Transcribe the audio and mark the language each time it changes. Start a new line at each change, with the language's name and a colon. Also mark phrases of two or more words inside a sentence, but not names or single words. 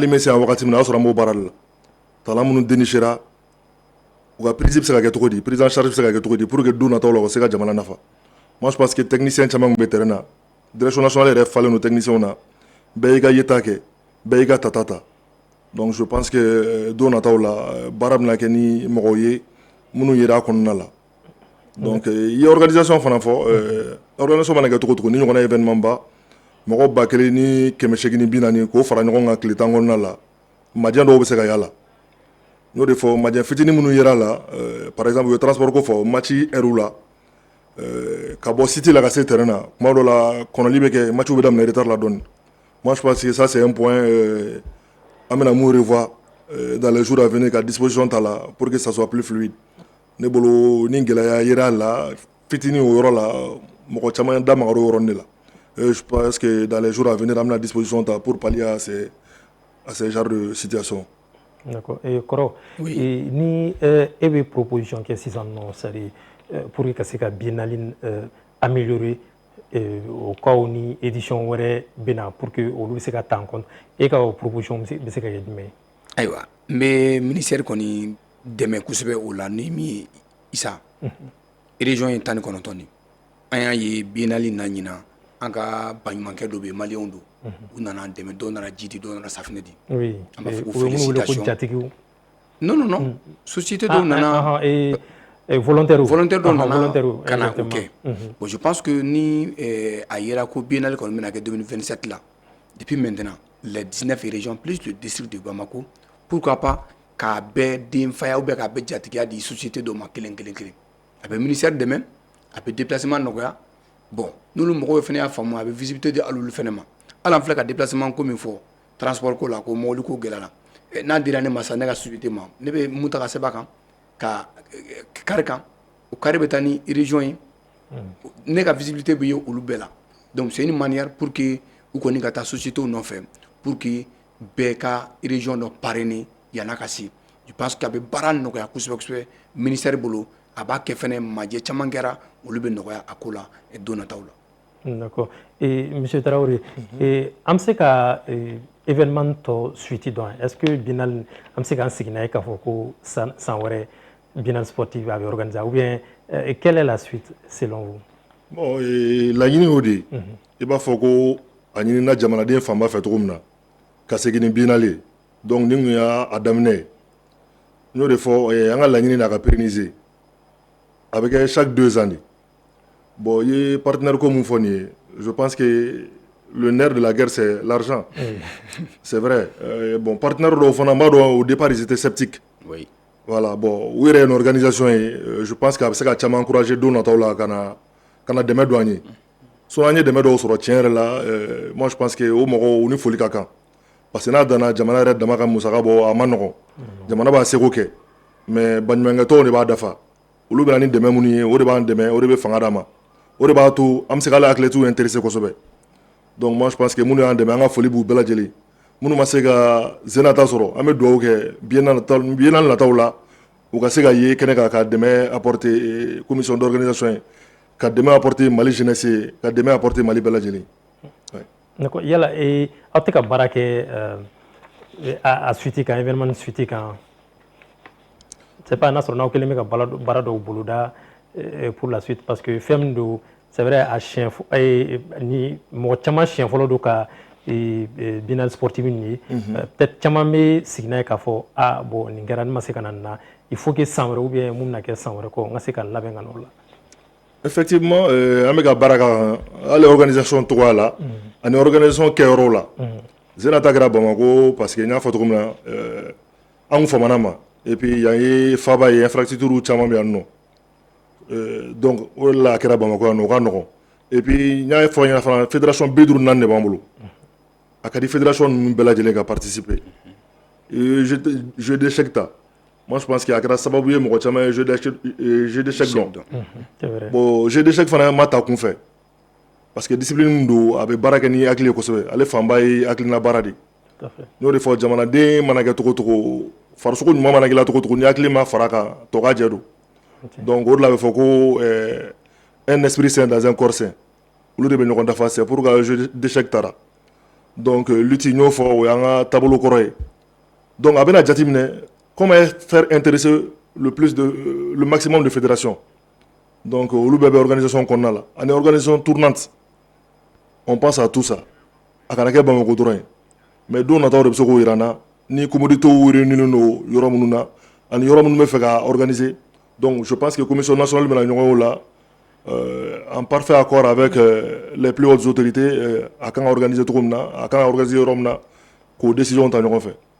Bambara: bɛ se yan wagati min na a y'a sɔrɔ an b'o baara de la talent minnu dénichera u ka prise bɛ se ka kɛ cogo di
French: prise en charge
Bambara: bɛ se ka kɛ cogo di
French: pour que
Bambara: don nataw la u ka se ka jamana nafa
French: moi je pense que technicien
Bambara: caman tun bɛ terrain na
French: direction nationale
Bambara: yɛrɛ falen don technicien na bɛɛ y'i ka yeta kɛ bɛɛ y'i ka tata ta
French: donc je pense que
Bambara: don nataw la baara bɛna kɛ ni mɔgɔw ye minnu yera a kɔnɔna la donc i ye organisation fana fɔ organisation mana kɛ cogo cogo ni ɲɔgɔnna événement ba mɔgɔ 1840 k'o fara ɲɔgɔn kan tile 10 kɔnɔna la majɛ dɔw bɛ se ka y'a la n y'o de fɔ majɛ fitinin minnu yera la
French: par exemple
Bambara: u ye transport ko fɔ
French: match heure
Bambara: la ka bɔ cité la ka se terrain na kuma dɔ la kɔnɔli bɛ kɛ match bɛ daminɛ retard la dɔɔni
French: moi je pense que ça c'est un point
Bambara: an bɛna mun
French: revoir dans les jours à venir
Bambara: ka disposition ta la
French: pour que ça soit plus fluide
Bambara: ne bolo ni gɛlɛya yera la fitinin o yɔrɔ la mɔgɔ caman da magara o yɔrɔnin de la
French: je pense que dans les jours à venir
Bambara: an bɛna disposition ta
French: pour pallier à ces genres de situation. D'accord.
Bambara: Et kɔrɔ ni e bɛ proposition kɛ sisan nɔ
French: c'est-à-dire pour que
Bambara: ka se ka
French: biennale améliorer
Bambara: o cas ni édition wɛrɛ bɛna
French: pour que
Bambara: olu bɛ se ka ta
French: en compte
Bambara: e ka proposition bɛ se ka kɛ jumɛn ye? Ayiwa n bɛ ministère kɔni dɛmɛ kosɛbɛ o la ni min ye Isa région ye 19 de an y'a ye biennale na ɲina an ka baɲumankɛ dɔ bɛ yen maliyɛnw don u nana dɛmɛ dɔw nana ji di dɔw nana safinɛ di an b'a fɔ ko
French: félicitations non société
Bambara: dɔw nana volontaire dɔw nana ka na o kɛ bon
French: je pense que
Bambara: ni a yera ko biennale kɔni bɛna kɛ 2027 la
French: depuis maintenant les 19 régions plus le district de Bamako pourquoi pas
Bambara: k'a bɛɛ denfaya
French: ou bien
Bambara: k'a bɛɛ jatigiya di société dɔw ma kelen kelen kelen a bɛ ministère dɛmɛ a bɛ déplacement nɔgɔya bon n'olu mɔgɔw fana y'a faamu a bɛ visibilité di al'olu fana ma hali an filɛ ka déplacement ko min fɔ transport ko la ko mobili ko gɛlɛyara n'a dira ne ma sa ne ka société ma ne bɛ mun ta ka sɛbɛn a kan ka kari kan o kari bɛ taa ni région ye ne ka visibilité bɛ ye olu bɛɛ la
French: donc c'est une manière pour que
Bambara: u kɔni ka taa société nɔfɛ
French: pour que
Bambara: bɛɛ ka région dɔ parrainer yana ka se
French: je pense que
Bambara: a bɛ baara nɔgɔya kosɛbɛ kosɛbɛ ministère bolo a b'a kɛ fɛnɛ majɛ caman kɛra olu bɛ nɔgɔya a ko la don nataw la.
French: D'accord. Et M. Traoré,
Bambara: an bɛ se ka événement tɔ suite dɔn
French: est-ce que biennale
Bambara: an bɛ se k'an sigi n'a ye k'a fɔ ko san wɛrɛ
French: biennale sportive
Bambara: a bɛ
French: organiser ou bien quelle est la suite selon vous?
Bambara: Bon laɲini y'o de ye i b'a fɔ ko a ɲinina jamanaden fanba fɛ cogo min na ka segin ni biennale ye donc ni tun y'a daminɛ ye n y'o de fɔ an ka laɲini na ka pérenniser a bɛ kɛ
French: chaque 2
Bambara: ans de bon i ye partenaire ko mun fɔ nin ye
French: je pense que le nerf de la guerre c'est l'argent c'est vrai
Bambara: bon partenaire dɔw fana n b'a dɔn
French: au départ ils étaient sceptiques voilà bon
Bambara: u yɛrɛ ye
French: une organisation
Bambara: ye
French: je pense que
Bambara: a bɛ se ka caman encourager don nataw la ka na dɛmɛ don an ye sinon an ye dɛmɛ dɔw sɔrɔ tiɲɛ yɛrɛ la
French: moi je pense que
Bambara: o mɔgɔw u ni foli ka kan
French: parce que
Bambara: n'a danna jamana yɛrɛ dama ka musaka bɔ a ma nɔgɔn jamana b'a seko kɛ mais baɲumankɛtɔnw de b'a dafa olu bɛ na ni dɛmɛ minnu ye o de b'an dɛmɛ o de bɛ fanga d'an ma o de b'a to an bɛ se k'ale
French: athlètes intéressé
Bambara: kosɛbɛ.
French: Donc moi je pense que
Bambara: minnu y'an dɛmɛ an ka foli b'u bɛɛ lajɛlen. Minnu ma se ka zenata sɔrɔ an bɛ dugawu kɛ biennale nataw la u ka se ka ye kɛnɛ kan ka dɛmɛ
French: apporter commission d'organisation
Bambara: ye ka dɛmɛ apporter Mali jeunesse ye ka dɛmɛ apporter Mali bɛɛ lajɛlen. D'accord, yala aw tɛ ka baara kɛ a suite kan événement suite kan
French: c'est pas
Bambara: n'a sɔrɔ n'aw kelen bɛ ka baara dɔw boloda
French: pour la suite parce que
Bambara: fɛn min don
French: c'est vrai
Bambara: a siɲɛ ni mɔgɔ caman siɲɛ fɔlɔ don ka
French: biennale sportive
Bambara: nin ye peut-être caman bɛ sigi n'a ye k'a fɔ bon nin kɛra ne ma se ka na nin na
French: il faut que
Bambara: san wɛrɛ
French: ou bien
Bambara: mun bɛna kɛ san wɛrɛ kɔ n ka se ka labɛn ka n'o la. Effectivement an bɛ ka baara kan hali organisation tɔgɔya la ani organisation kɛyɔrɔw la zenata kɛra Bamako
French: parce que
Bambara: n y'a fɔ cogo min na an famana ma
French: et puis
Bambara: yan ye faba ye infrastructure caman bɛ yan nɔ donc o de la a kɛra Bamako yan nɔ o ka nɔgɔn
French: et puis
Bambara: n y'a fɔ ɲɛna fana fédération 54 de b'an bolo a ka di fédération ninnu bɛɛ lajɛlen ka participer
French: jeu d'échec
Bambara: ta
French: moi je pense que
Bambara: a kɛra sababu ye mɔgɔ caman ye
French: jeu d'échec
Bambara: dɔn
French: bon jeu d'échec
Bambara: fana ma ta kun fɛ
French: parce que discipline
Bambara: do a bɛ baara kɛ ni hakili ye kosɛbɛ ale fanba ye hakilina baara de n'o de fɔ jamanaden mana kɛ cogo cogo farisogo ɲuman mana k'i la cogo cogo ni hakili ma fara kan tɔ ka jɛ don donc o de la a bɛ fɔ ko
French: un esprit sain dans un corps sain
Bambara: olu de bɛ ɲɔgɔn dafa
French: c'est pour que jeu d'échec
Bambara: tara donc lutte y'o fɔ o y'an ka taabolo kɔrɔ ye donc a bɛna jate minɛ
French: comment faire intéresser le maximum de fédérations.
Bambara: Donc olu bɛɛ bɛ organisation kɔnɔna la ani
French: organisation tournante on pense à tout ça
Bambara: a kana kɛ Bamako dɔrɔn ye mais don nataw de bɛ se k'o yira n na ni commodités réunilen don yɔrɔ minnu na ani yɔrɔ minnu bɛ fɛ ka organiser
French: donc je pense que commission nationale
Bambara: bɛna ɲɔgɔn ye o la
French: en parfait accord avec les plus hautes autorités
Bambara: a kan ka organiser cogo min na a kan ka organiser yɔrɔ min na k'o décision ta ɲɔgɔn fɛ.